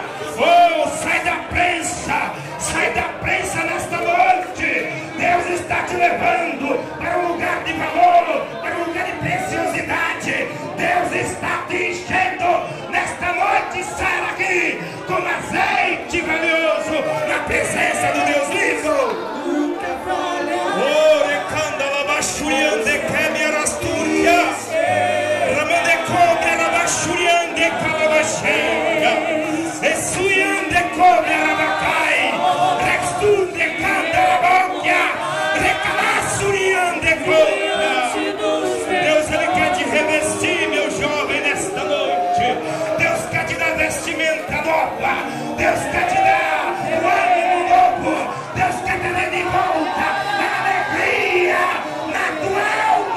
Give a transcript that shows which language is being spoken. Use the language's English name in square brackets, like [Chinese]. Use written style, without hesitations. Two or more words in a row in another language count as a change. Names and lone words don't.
[Portuguese] Oh, sai da prensa nesta noite. Deus está te levando para um lugar de valor, para um lugar de preciosidade. Deus está te enchendo nesta noite. Sai daqui como azeite valioso na presença do Deus vivo. Oh, recanda labachuriande kemiarastúria, ramande cobra labachuriande calabachenga, essuiande cobra labacai, rextunde canda labocchia, recalassuriande cobra. Deus, Ele quer te revestir, meu jovem, nesta noite. Deus quer te dar vestimenta nova. Deus quer te dar o ânimo novo. Deus quer te dar de volta na alegria, na tua